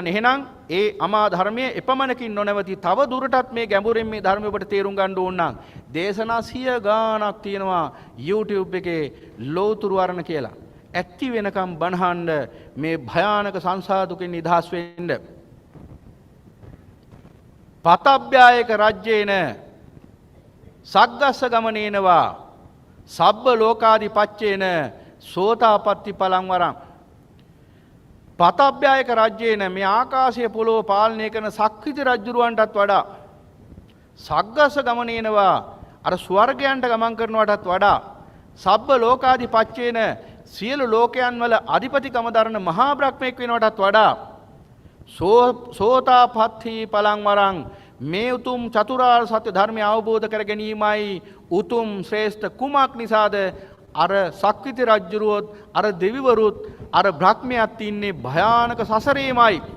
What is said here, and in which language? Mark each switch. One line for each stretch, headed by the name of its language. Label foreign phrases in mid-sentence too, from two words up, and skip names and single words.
Sinhala: එහෙනම් ඒ අමා ධර්මයේ එපමණකින් නොනවති තව දුරටත් මේ ගැඹුරින් මේ ධර්මය ඔබට තේරුම් ගන්න ඕන නම් දේශනා 100 ගාණක් තියෙනවා YouTube එකේ ලෝතුරු වර්ණ කියලා. ඇත්ති වෙනකම් බණහන්න මේ භයානක සංසාර දුකින් නිදහස් වෙන්න.
Pali: පතබ්බ්‍යායක රජ්‍යේන සග්ගස්ස ගමනේනවා සබ්බ ලෝකාදි පච්චේන සෝතාපට්ටි පලං වරං. පතබ්බ්‍යායක රජ්‍යේන
Sinhala: මේ ආකාශය පොළොව පාලනය කරන සක්විති රජුරවන්ටත් වඩා
Pali: සග්ගස්ස ගමනේනවා
Sinhala: අර ස්වර්ගයන්ට ගමන් කරනවටත් වඩා
Pali: සබ්බ ලෝකාදි පච්චේන
Sinhala: සියලු ලෝකයන් වල අධිපතිකම දරන මහා බ්‍රහ්මෙක් වෙනවටත් වඩා
Pali: සෝතාපට්ටි පලං වරං
Sinhala: මේ උතුම් චතුරාර්ය සත්‍ය ධර්මය අවබෝධ කර ගැනීමයි උතුම් ශ්‍රේෂ්ඨ කුමක් නිසාද අර සක්විති රජුරුවොත් අර දෙවිවරුත් අර බ්‍රහ්මයාත් ඉන්නේ භයානක සසරේමයි.